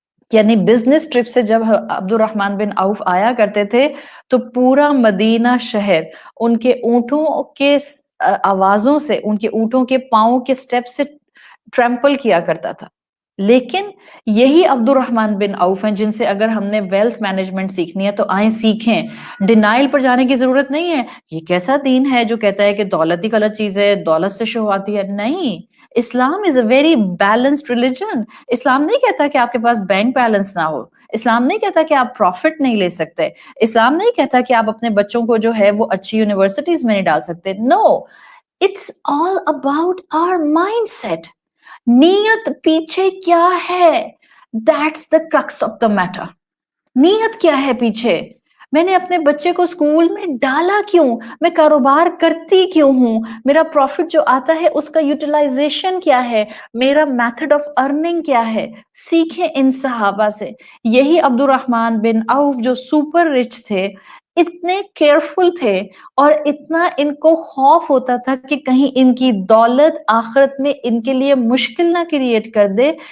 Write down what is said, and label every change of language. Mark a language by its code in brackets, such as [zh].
[ur] یعنی business trip سے جب عبد الرحمن بن عوف آیا کرتے تھے تو پورا مدینہ شہر ان کے اونٹوں کے آوازوں سے, ان کے اونٹوں کے پاؤں کے سٹیپ سے ٹریمپل کیا کرتا تھا. لیکن یہی عبد الرحمن بن عوف ہیں جن سے اگر ہم نے ویلتھ مینجمنٹ سیکھنی ہے تو آئیں سیکھیں. ڈینائل پر جانے کی ضرورت نہیں ہے, یہ کیسا دین ہے جو کہتا ہے کہ دولت ہی غلط چیز ہے, دولت سے شو آتی ہے. [en] نہیں, Islam is a very balanced religion. [ur] اسلام نہیں کہتا کہ آپ کے پاس بینک بیلنس نہ ہو, اسلام نہیں کہتا کہ آپ پروفٹ نہیں لے سکتے, اسلام نہیں کہتا کہ آپ اپنے بچوں کو جو ہے وہ اچھی یونیورسٹیز میں نہیں ڈال سکتے. [en] No, it's all about our mindset. [ur] نیت پیچھے کیا ہے, [en] That's the crux of the matter. [ur] نیت کیا ہے پیچھے, میں نے اپنے بچے کو اسکول میں ڈالا کیوں, میں کاروبار کرتی کیوں ہوں, میرا پروفٹ جو آتا ہے اس کا یوٹیلائزیشن کیا ہے, میرا [en] method of earning [ur] کیا ہے. سیکھیں ان صحابہ سے. یہی عبد الرحمن بن عوف جو سپر رچ تھے, اتنے کیئرفل تھے اور اتنا ان کو خوف ہوتا تھا کہ کہیں ان کی دولت آخرت میں ان کے لیے مشکل نہ کریٹ کر دے.